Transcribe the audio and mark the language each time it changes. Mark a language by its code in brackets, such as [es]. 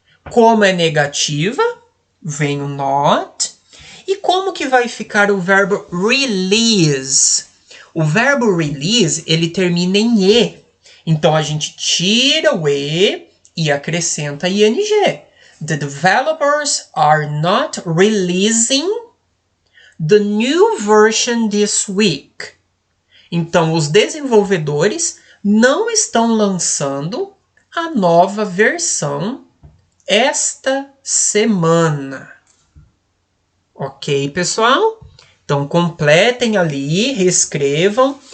[pt] Como é negativa, vem o not. E como que vai ficar o verbo release? O verbo release, ele termina em E. Então, a gente tira o E e acrescenta ing. [en] The developers are not releasing the new version this week. [pt] Então, os desenvolvedores não estão lançando a nova versão esta semana. Ok, pessoal? Então, completem ali, reescrevam.